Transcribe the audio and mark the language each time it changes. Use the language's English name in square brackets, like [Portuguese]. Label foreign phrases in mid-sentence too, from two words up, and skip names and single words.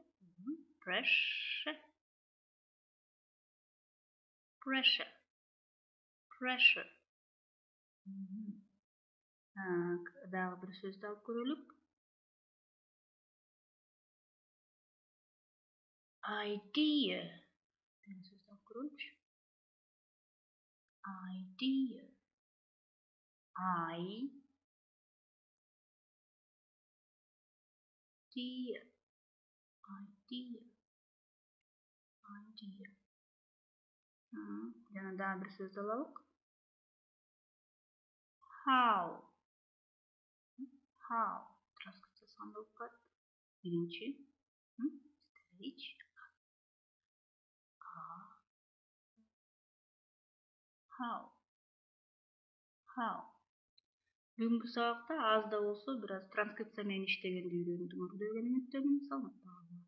[English] Pressure. Pressure. [Kyrgyz] Так, дагы бир сөздү алып көрөлүк. [English] Idea. [Kyrgyz] Деген сөздү алып көрөлүчү. [English] Idea. I. Idea. Idea. Idea. [Kyrgyz] Жана дагы бир сөздү алалык. [English] How. How. [Kyrgyz] Транскрипциясы кандай болуп калат? Биринчи. [English] Stage. How. How. [Kyrgyz] Бүгүнкү сабакта аз да болсо бир аз транскрипция менен иштегенди үйрөндүңөр деген үмүттөнүм. Саламатта